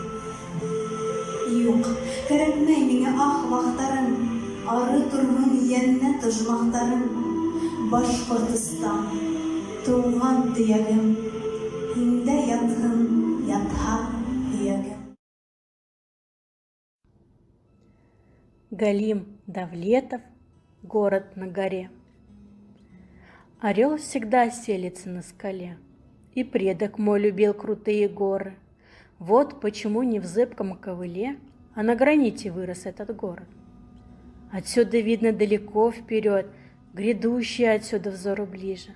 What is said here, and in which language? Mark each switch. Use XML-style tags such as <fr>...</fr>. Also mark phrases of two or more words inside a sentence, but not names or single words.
<ba>Юҡ, кәрәкмәй миңә ах бахтарым, ары торһон йәннәт ожмахтарым. Башҡортостан, тыуған төйәгем, һиндә ятһын, ятһа һөйәгем.</ba> <ru>Галим Давлетов, город на горе. Орел всегда селится на скале, и предок мой любил крутые горы. Вот почему не в зыбком ковыле, а на граните вырос этот город. Отсюда видно далеко вперед, грядущий отсюда взору ближе.</ru>